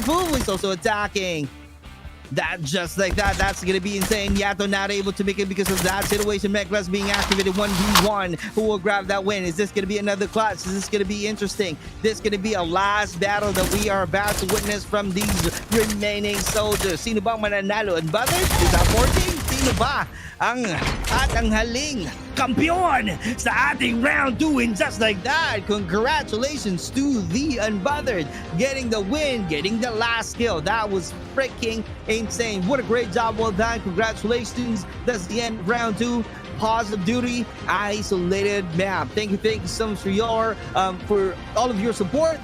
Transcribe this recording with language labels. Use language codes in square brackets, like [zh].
[en] 𝗧𝗪 is also attacking. That just like that, that's gonna be insane. 𝗧𝗪𝗏 not able to make it because of that situation. Mechlas being activated 1v1. Who will grab that win? Is this gonna be another clutch? Is this gonna be interesting? This gonna be a last battle that we are about to witness from these remaining soldiers. [tl] Sino bang mananalo? [en] And brothers, is that 14? [tl] Sino ba ang haling kampiyon sa ating round 2? [en] And just like that, congratulations to the Unbothered getting the win, getting the last kill. That was freaking insane. What a great job. Well done. Congratulations. That's the end of round 2. Pause of duty, isolated map. Thank you so much for all of your support.